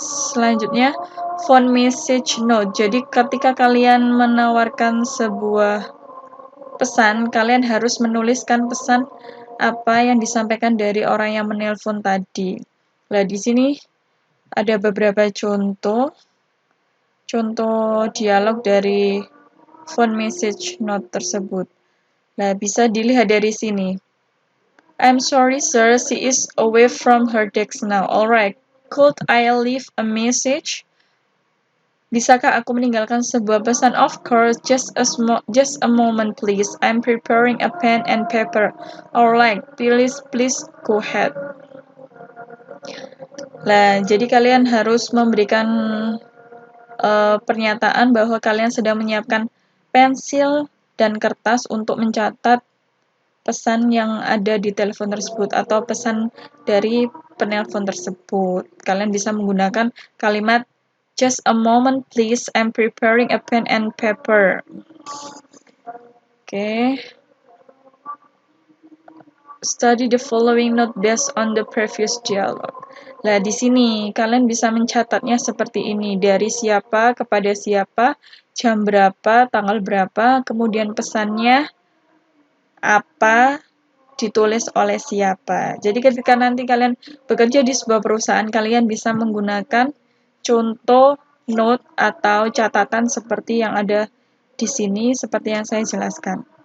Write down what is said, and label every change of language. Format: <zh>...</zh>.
<id>Selanjutnya, phone message note. Jadi, ketika kalian menawarkan sebuah pesan, kalian harus menuliskan pesan apa yang disampaikan dari orang yang menelpon tadi. Nah, di sini ada beberapa contoh dialog dari phone message note tersebut. Nah, bisa dilihat dari sini.</id> <en>I'm sorry, sir. She is away from her desk now. Alright. Could I leave a message?</en> <id>Bisakah aku meninggalkan sebuah pesan?</id> <en>Of course, just a moment please. I'm preparing a pen and paper. Alright, please go ahead.</en> <id>Nah, jadi kalian harus memberikan pernyataan bahwa kalian sedang menyiapkan pensil dan kertas untuk mencatat pesan yang ada di telepon tersebut atau pesan dari penelpon tersebut. Kalian bisa menggunakan kalimat</id> <en>just a moment please, I'm preparing a pen and paper.</en> <id>Oke.</id> <en>Study the following note based on the previous dialogue.</en> <id>Nah, di sini kalian bisa mencatatnya seperti ini. Dari siapa kepada siapa, jam berapa, tanggal berapa, kemudian pesannya apa, ditulis oleh siapa. Jadi ketika nanti kalian bekerja di sebuah perusahaan, kalian bisa menggunakan contoh note atau catatan seperti yang ada di sini, seperti yang saya jelaskan.</id>